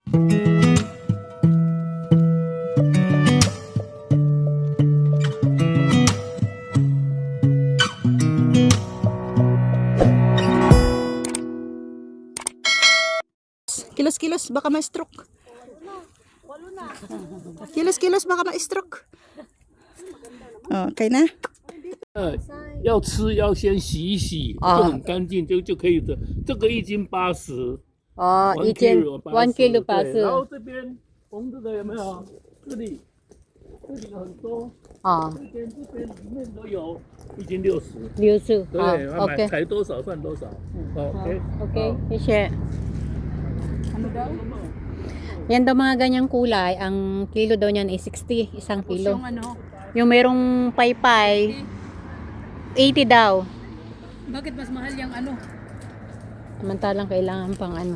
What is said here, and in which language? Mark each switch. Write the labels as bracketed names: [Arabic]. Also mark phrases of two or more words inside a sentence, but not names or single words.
[Filipino] Kilos-kilos, baka ma-stroke. Kilos-kilos, baka ma-stroke. Okay na? [Chinese] 要吃要先洗一洗，就很干净，就可以的。这个1斤80，哦， 1 一斤 kilo 1 kilo 对，然后 80。这边红色的有没有？这里很多，哦，这边里面都有1斤60。 60。对，好，OK。采多少算多少。OK [Filipino] OK, share. Ano daw? Yan daw mga ganyang kulay, ang kilo daw niyan ay 60, isang kilo. Yung ano? Yung merong paypay, 80 daw. Bakit mas mahal yung ano? Samantalang kailangan pang ano,